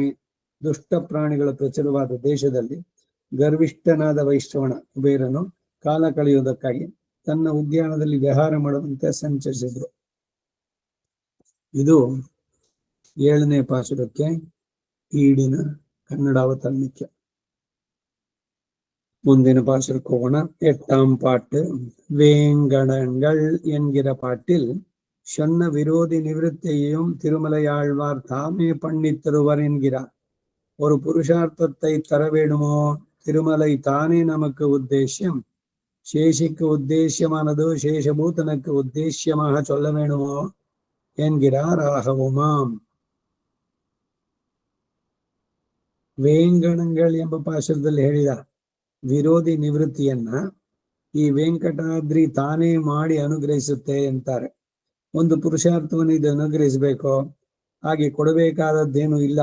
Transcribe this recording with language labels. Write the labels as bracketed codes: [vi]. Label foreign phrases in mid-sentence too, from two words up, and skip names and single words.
[kn] ದುಷ್ಟ ಪ್ರಾಣಿಗಳ ಪ್ರಚುರವಾದ ದೇಶದಲ್ಲಿ ಗರ್ವಿಷ್ಠನಾದ ವೈಷ್ಣವನ ಕುಬೇರನು ಕಾಲ ಕಳೆಯುವುದಕ್ಕಾಗಿ ತನ್ನ ಉದ್ಯಾನದಲ್ಲಿ ವಿಹಾರ ಮಾಡುವಂತೆ ಸಂಚರಿಸಿದ್ರು. ಇದು 7ನೇ ಪಾಸುರಕ್ಕೆ ಈಡಿನ ಕನ್ನಡ ಅವತರಣಿಕೆ. ಮುಂದಿನ ಪಾಸುರಕ್ಕೆ ಹೋಗೋಣ. [ta] 8ஆம் பாட்டு. வேங்கடங்கள் என்கிற பாட்டில் சொன்ன விரோதி நிவிருத்தியையும் திருமலையாழ்வார் தாமே பண்ணித் தருவர் என்கிறார். ஒரு புருஷார்த்தத்தை தர வேணுமோ? திருமலை தானே நமக்கு உத்தேசியம். சேஷிக்கு உத்தேசியமானது சேஷபூதனுக்கு உத்தேசியமாக சொல்ல வேணுமோ என்கிறார் ராகவுமாம். [kn] ವೇಂಗಣಗಳು ಎಂಬ ಪಾಶದಲ್ಲಿ ಹೇಳಿದ ವಿರೋಧಿ ನಿವೃತ್ತಿಯನ್ನ ಈ ವೆಂಕಟಾದ್ರಿ ತಾನೇ ಮಾಡಿ ಅನುಗ್ರಹಿಸುತ್ತೆ ಅಂತಾರೆ. ಒಂದು ಪುರುಷಾರ್ಥವನ್ನು ಇದು ಅನುಗ್ರಹಿಸಬೇಕು, ಹಾಗೆ ಕೊಡಬೇಕಾದದ್ದೇನು ಇಲ್ಲ.